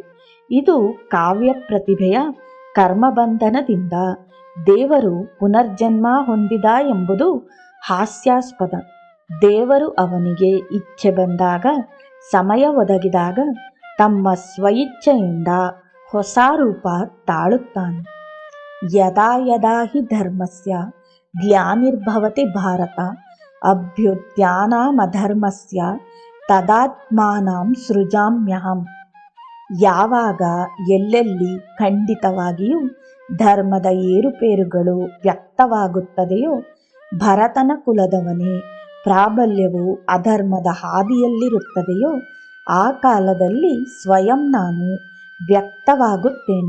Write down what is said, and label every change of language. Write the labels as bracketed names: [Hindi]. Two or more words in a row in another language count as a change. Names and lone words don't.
[Kannada] ಇದು ಕಾವ್ಯ ಪ್ರತಿಭೆಯ ಕರ್ಮಬಂಧನದಿಂದ ದೇವರು ಪುನರ್ಜನ್ಮ ಹೊಂದಿದ ಎಂಬುದು ಹಾಸ್ಯಾಸ್ಪದ. ದೇವರು ಅವನಿಗೆ ಇಚ್ಛೆ ಬಂದಾಗ, ಸಮಯ ಒದಗಿದಾಗ ತಮ್ಮ ಸ್ವಇಚ್ಛೆಯಿಂದ ಹೊಸ ರೂಪ ತಾಳುತ್ತಾನೆ. [Sanskrit] ಯದಾ ಯದಾ ಹಿ ಧರ್ಮಸ್ಯ ಗ್ಲಾನಿರ್ಭವತಿ ಭಾರತ ಅಭ್ಯುತ್ಥಾನಮಧರ್ಮಸ್ಯ ತದಾತ್ಮಾನಂ ಸೃಜಾಮ್ಯಹಂ. [Kannada] ಯಾವಾಗ ಎಲ್ಲೆಲ್ಲಿ ಖಂಡಿತವಾಗಿಯೂ ಧರ್ಮದ ಏರುಪೇರುಗಳು ವ್ಯಕ್ತವಾಗುತ್ತದೆಯೋ, ಭರತನ ಕುಲದವನೇ ಪ್ರಾಬಲ್ಯವು ಅಧರ್ಮದ ಹಾದಿಯಲ್ಲಿರುತ್ತದೆಯೋ, ಆ ಕಾಲದಲ್ಲಿ ಸ್ವಯಂ ನಾನು ವ್ಯಕ್ತವಾಗುತ್ತೇನೆ.